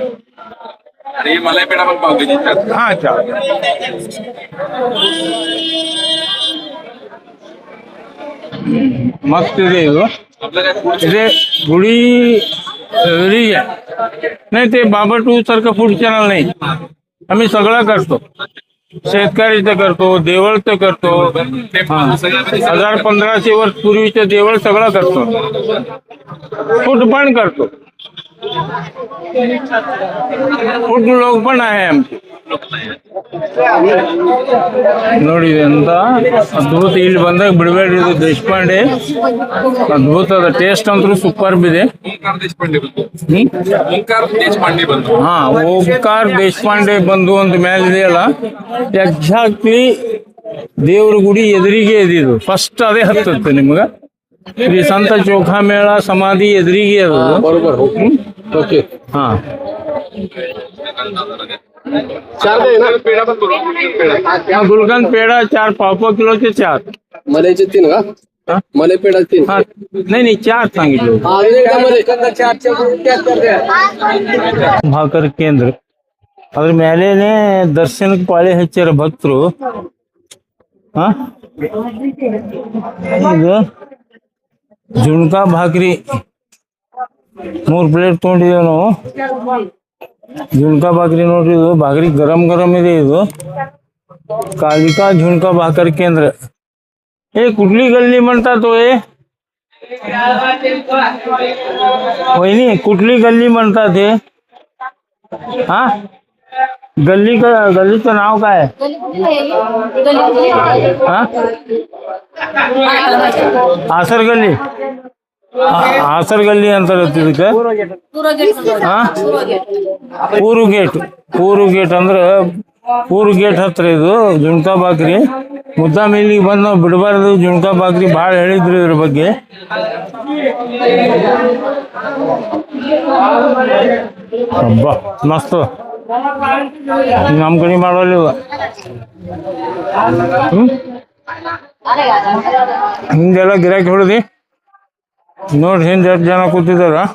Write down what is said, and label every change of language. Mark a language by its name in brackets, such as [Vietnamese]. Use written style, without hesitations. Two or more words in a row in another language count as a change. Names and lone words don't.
[Marathi] मलाई पेढा पण पाव केजी 4. हा 4. मस्त [Kannada] ಇದೆ ಇದು. [Marathi] इथे गुढी रिच आहे. नाही ते बाबा 2 सारखं फूड चॅनल नाही. आम्ही सगळं करतो. शेतकरीचं करतो, देवळचं करतो. 1500 वर्ष पूर्वीचं देवळ सगळं करतो. फूड पण करतो. फूड लोक पण आहे आमचे. [Kannada] ನೋಡಿ ಅಂತ ಅದ್ಭುತ. ಇಲ್ಲಿ ಬಂದಾಗ ಬಿಡಬೇಡ್ರಿ, ಇದು ದೇಶಪಾಂಡೆ ಅದ್ಭುತ ಅದ. ಟೇಸ್ಟ್ ಅಂತೂ ಸೂಪರ್ ಇದೆ. ಹಾ ಓಂಕಾರ ದೇಶಪಾಂಡೆ ಬಂಧು ಅಂತ ಮೇಲೆ ಇದೆಯಲ್ಲ, ಎಕ್ಸಾಕ್ಟ್ಲಿ ದೇವ್ರ ಗುಡಿ ಎದುರಿಗೆ ಇದಿದು. ಫಸ್ಟ್ ಅದೇ ಹತ್ತುತ್ತೆ ನಿಮ್ಗ. ಶ್ರೀ ಸಂತ ಚೋಖಾಮೇಳ ಸಮಾಧಿ ಎದುರಿಗೆ ಅದು. [Marathi] ಓಕೆ ಹಾ गुलकंद पेढा 4 पाव किलोचे 4. मलाईचे 3 का? मलाई पेढा 3. हा नाही 4 सांगितलं. [Kannada] ಭಾಕರ್ ಕೇಂದ್ರ ಅದ್ರ ಮೇಲೇನೆ ದರ್ಶನಕ್ಕೆ ಪಾಳಿ ಹಚ್ಚಾರ ಭಕ್ತರು. ಹಾ ಇದು [Marathi] झुणका भाकरी [Kannada] 3 ಪ್ಲೇಟ್ ತೊಗೊಂಡಿದ್ದೇವೆ ನಾವು. [Marathi] झुणका भाकरी [Kannada] ನೋಡ್ರಿ, ಇದು [Marathi] भाकरी गरम गरम ಇದೆ. ಇದು कालिका झुणका भाकर केंद्र. हे कुठली गल्ली म्हणतात हो? हे वहिनी कुठली गल्ली म्हणतात हे? हा गल्लीचं नाव काय? हा आसर गल्ली. [Kannada] ಆಸರ್ ಗಲ್ಲಿ ಅಂತಾರೆ ಇದಕ್ಕೆ. ಪೂರು ಗೇಟ್ ಅಂದ್ರೆ ಪೂರು ಗೇಟ್ ಹತ್ರ ಇದು [Marathi] झुणका भाकरी. [Kannada] ಮುದ್ದಾಮ್ ಇಲ್ಲಿಗೆ ಬಂದು ನಾವು ಬಿಡಬಾರ್ದು. [Marathi] झुणका भाकरी [Kannada] ಭಾಳ ಹೇಳಿದ್ರು ಇದ್ರ ಬಗ್ಗೆ. ಹಬ್ಬ ಮಸ್ತ್ ನಮ್ಮ ಕಡೆ ಮಾಡೋಲ್ಲ. ಹಿಂಗೆಲ್ಲ ಗಿರಾಕಿ ಹೊಡೆದಿ ನೋಡ್ರಿ ಹಿಂದೆ ಎಷ್ಟು ಜನ ಕೂತಿದಾರ.